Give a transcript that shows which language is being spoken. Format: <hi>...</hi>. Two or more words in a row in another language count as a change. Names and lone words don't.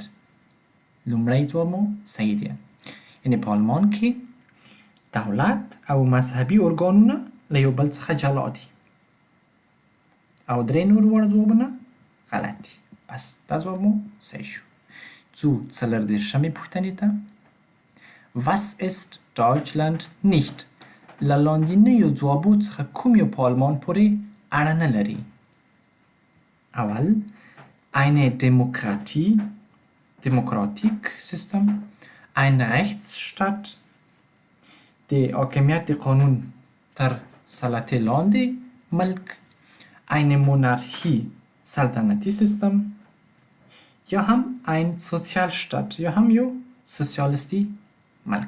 <ps>لومړی ځواب مو صحیح دی. یعنی په آلمان کې دولت او مذهبي ارګانونه له یو بل څخه جلا دي. او درې نور واړه ځوابونه غلط دي. پس دا ځواب مو صحیح شو. ځو 34 پوښتنې ته.</ps> <de>Was ist Deutschland nicht؟</de> <ps>له لاندنیو ځوابو څخه کوم یو په آلمان پورې اړه نه لري؟</ps> <de>اول eine Demokratiksystem، ein Rechtsstaat،</de> <ps>د حاکمیت د قانون تر سلطې لاندې ملک،</ps> <de>eine Monarchie</de> <ps>سلطنتي سیستم، یا هم</ps> <de>ein Sozialstaat</de> <ps>یا هم یو سوسیالیستي ملک.</ps>